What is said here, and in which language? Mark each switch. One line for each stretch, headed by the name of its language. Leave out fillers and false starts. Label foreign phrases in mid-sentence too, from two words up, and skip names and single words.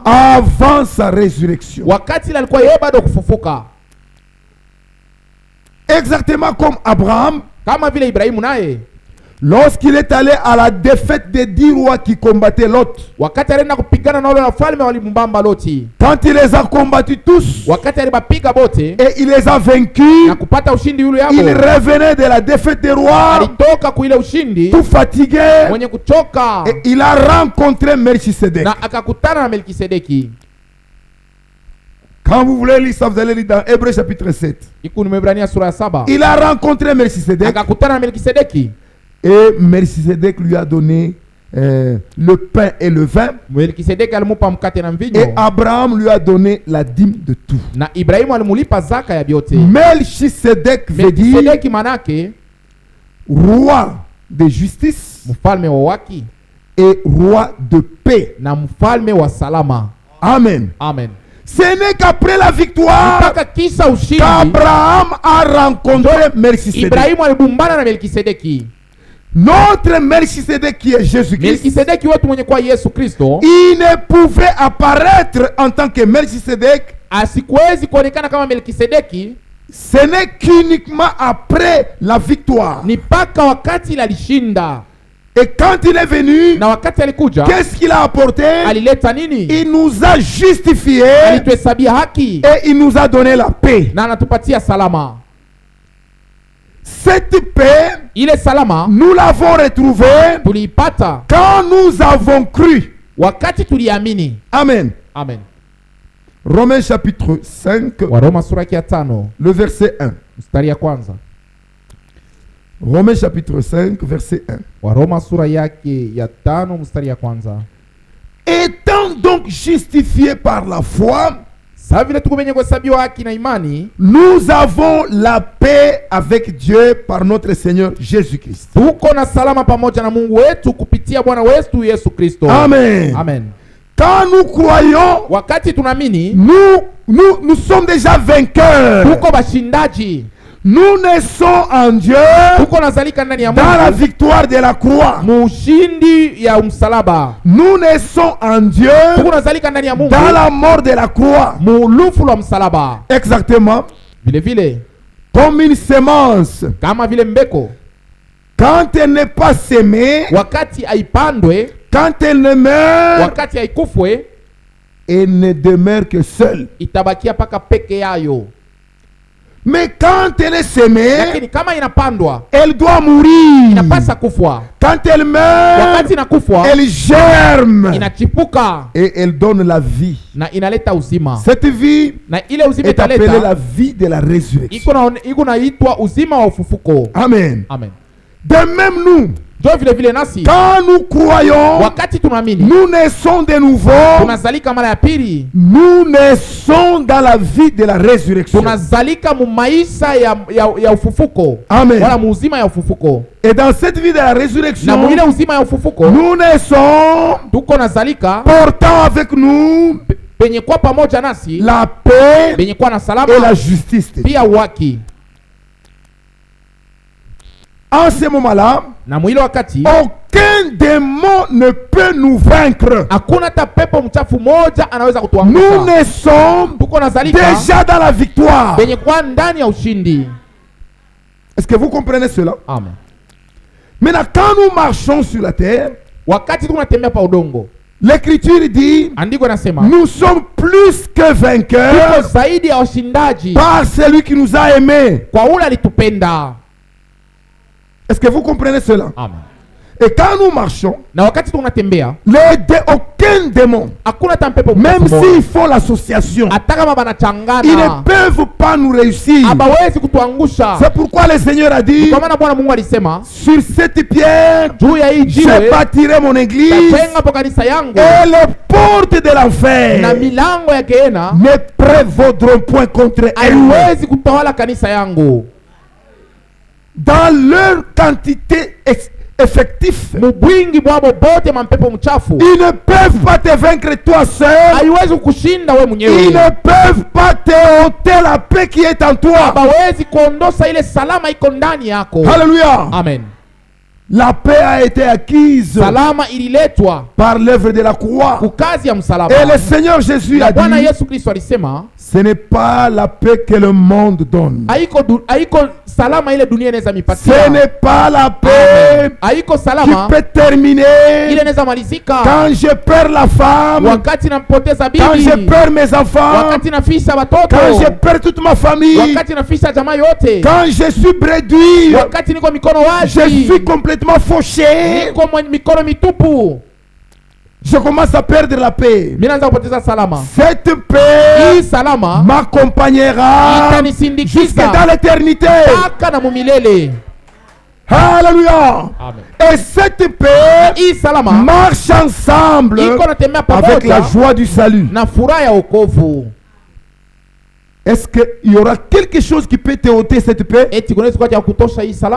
French: avant sa résurrection.
Swahili: wakati ile alikuwa yeye bado kufufuka,
French: Exactement comme Abraham,
Swahili: kama vile Ibrahimu naye
French: lorsqu'il est allé à la défaite des 10 rois qui combattaient Lot,
Swahili: wakati alienda kupigana na wale wafalme walimbamba Loti,
French: quand il les a combattus tous
Swahili: wakati alibapiga bote
French: et il les a vaincus,
Swahili: na kupata ushindi yule
French: il
Swahili: yabo,
French: revenait de la défaite des rois,
Swahili: alitoka kuile ushindi
French: tout fatigué,
Swahili: mwenye kuchoka,
French: et il a rencontré Melchisedec.
Swahili: na akakutana na Melkisedeki.
French: Quand vous voulez lire ça, vous allez lire dans Hébreux chapitre 7.
Swahili: Iko ni Waebrania sura ya 7.
French: Il a rencontré Melchisedec
Swahili: Akakutana na Melkisedeki,
French: et Melchisedec lui a donné le pain et le vin,
Swahili: Melkisedeki alimupa mkate na
French: et
Swahili: mvinyo,
French: Abraham lui a donné la dîme de tout.
Swahili: na Ibrahimu alimulipa zaka ya vyote.
French: Melchisedec veut dire
Swahili: Melkisedeki manake
French: roi de justice
Swahili: mfalme wa haki
French: et roi de paix.
Swahili: na mfalme wa salama.
French: Amen.
Swahili: Amen.
French: Ce n'est qu'après la victoire
Swahili: Mpaka kisa ushindi
French: qu'Abraham a rencontré Melchisedec.
Swahili: Ibrahimu alibumbana na Melkisedeki.
French: Notre Melchisedec qui est Jésus-Christ,
Swahili: Melkisedeki wetu mwenye kwa Yesu Kristo
French: il ne pouvait apparaître en tant que Melchisedec.
Swahili: asikuwezi kuonekana kama Melkisedeki,
French: Ce n'est qu'uniquement après la victoire.
Swahili: ni mpaka wakati ile alishinda.
French: Et quand il est venu,
Swahili: Na wakati alikuja
French: qu'est-ce qu'il a apporté?
Swahili: alileta nini?
French: Il nous a justifiés
Swahili: Alituhesabia haki
French: et il nous a donné la paix.
Swahili: na anatupatia salama.
French: Cette paix,
Swahili: Ile salama
French: nous l'avons retrouvée
Swahili: tuliipata
French: quand nous avons cru.
Swahili: wakati tuliamini.
French: Amen.
Swahili: Amen.
French: Romains chapitre 5,
Swahili: Waroma sura ya 5
French: le verset 1.
Swahili: mstari ya kwanza.
French: Romains chapitre 5, verset 1.
Swahili: Waroma sura yake ya 5 mstari ya kwanza.
French: Étant donc justifiés par la foi,
Swahili: Sasa vile tuko wenye kuhesabiwa haki na imani,
French: nous avons la paix avec Dieu par notre Seigneur Jésus-Christ.
Swahili: tuko na salama pamoja na Mungu wetu kupitia Bwana wetu Yesu Kristo.
French: Amen.
Swahili: Amen.
French: Quand nous croyons,
Swahili: Wakati tunaamini,
French: nous sommes déjà vainqueurs.
Swahili: tuko bashindaji.
French: Nous naissons en Dieu
Swahili: Tuko nazalika ndani ya
French: dans la
Swahili: Mungu
French: victoire de la croix.
Swahili: mushindi ya msalaba.
French: Nous naissons en Dieu
Swahili: Tuko nazalika ndani ya Mungu
French: dans la mort de la croix.
Swahili: mulufu la msalaba.
French: Exactement.
Swahili: Vile vile
French: Comme une semence.
Swahili: kama vile mbeko
French: Quand elle n'est pas sémée,
Swahili: wakati haipandwe,
French: quand elle ne meurt,
Swahili: wakati haikufwe,
French: elle ne demeure que seule.
Swahili: itabakia paka peke yayo.
French: Mais quand elle est sémée,
Swahili: Lakini kama inapandwa,
French: elle doit mourir.
Swahili: inapasa kufwa.
French: Quand elle meurt,
Swahili: Wakati inakufwa,
French: elle germe
Swahili: inachipuka
French: et elle donne la vie.
Swahili: na inaleta uzima.
French: Cette vie
Swahili: Na ile uzima
French: est appelée
Swahili: italeta
French: la vie de la résurrection.
Swahili: iko naitwa uzima wa ufufuko.
French: Amen.
Swahili: Amen.
French: De même nous,
Swahili: Jo vile vile nasi
French: quand nous croyons,
Swahili: wakati tunaamini,
French: nous naissons de nouveau.
Swahili: tunazalika mara ya pili,
French: Nous naissons dans la vie de la résurrection.
Swahili: tunazalika mu maisha ya ufufuko. Amen. Wala mu uzima ya ufufuko.
French: Et dans cette vie de la
Swahili: Na
French: résurrection,
Swahili: mu ile uzima ya ufufuko
French: nous naissons
Swahili: tuko nazalika
French: portant avec nous
Swahili: penye kwa pamoja nasi,
French: la paix
Swahili: penye kwa na
French: et la
Swahili: salama
French: justice.
Swahili: pia haki.
French: En ce moment-là,
Swahili: Na mwile wakati
French: aucun démon ne peut nous vaincre.
Swahili: hakuna hata pepo mchafu moja anaweza
French: Nous
Swahili: kutuangusha.
French: naissons
Swahili: Tuko nazalika
French: déjà dans la victoire.
Swahili: penye kwa ndani ya ushindi.
French: Est-ce que vous comprenez cela?
Swahili: Amen.
French: Maintenant, quand nous marchons sur la terre,
Swahili: Wakati tunatembea pa udongo,
French: l'Écriture dit,
Swahili: andiko nasema
French: nous sommes plus que
Swahili: tuko
French: vainqueurs
Swahili: zaidi ya washindaji
French: par celui qui nous a aimés.
Swahili: kwa ule alitupenda.
French: Est-ce que vous comprenez cela?
Swahili: Amen.
French: Et quand nous marchons,
Swahili: Na wakati tunatembea
French: aucun démon,
Swahili: hakuna hata mpepo
French: même
Swahili: mchafu
French: s'ils font l'association,
Swahili: hata kama
French: ils
Swahili: banachangana
French: ne peuvent pas nous réussir.
Swahili: hawawezi kutuangusha.
French: C'est pourquoi le Seigneur a dit,
Swahili: Kwa maana Bwana Mungu alisema,
French: sur cette pierre,
Swahili: juu ya hii
French: je
Swahili: jiwe
French: bâtirai mon église,
Swahili: tajenga po kanisa yangu,
French: et les portes de
Swahili: na
French: l'enfer
Swahili: milango ya Gehenna
French: ne prévaudront point contre elle.
Swahili: haiwezi kutawala kanisa yangu.
French: Dans leur quantité effective,
Swahili: Mubwingi bwabo bote mampepo mchafu
French: ils ne peuvent pas te vaincre toi seul.
Swahili: haiwezi kukushinda we
French: Ils
Swahili: mwenyewe,
French: ne peuvent pas te ôter la paix qui est en toi.
Swahili: hawawezi kuondosa ile salama iko ndani yako.
French: Alléluia.
Swahili: Amen.
French: La paix a été acquise
Swahili: Salama ililetwa
French: par l'œuvre de la croix.
Swahili: kukazi ya msalaba.
French: Et le Seigneur Jésus
Swahili: Na
French: a
Swahili: Bwana
French: dit,
Swahili: Yesu Kristo alisema,
French: ce n'est pas la paix que le monde donne.
Swahili: haiko salama ile dunia inaweza
French: Ce
Swahili: mipatia.
French: n'est pas la paix
Swahili: Haiko
French: qui
Swahili: salama
French: peut
Swahili: ile
French: terminer
Swahili: inaweza malizika
French: quand je perds la femme,
Swahili: wakati nampoteza
French: quand je
Swahili: bibi,
French: perds mes enfants,
Swahili: wakati nafisha watoto,
French: quand je perds toute ma famille,
Swahili: wakati nafisha jamaa yote,
French: quand je suis réduit,
Swahili: wakati niko mikono
French: je
Swahili: wazi,
French: suis complètement fauché,
Swahili: niko mikono mitupu,
French: je commence à perdre la paix.
Swahili: mimi naanza kupoteza salama.
French: Cette paix
Swahili: Hii salama
French: m'accompagnera
Swahili: itanisindikiza
French: jusque dans l'éternité.
Swahili: mpaka na mumilele.
French: Alléluia.
Swahili: Amen.
French: Et cette paix
Swahili: Hii salama
French: marche ensemble
Swahili: iko natembea
French: avec la
Swahili: pamoja
French: joie du salut.
Swahili: na furaha ya wokovu.
French: Est-ce qu'il y aura quelque chose qui peut te ôter cette paix
Swahili: Eti kunaweza kuwa cha kutosha hii salama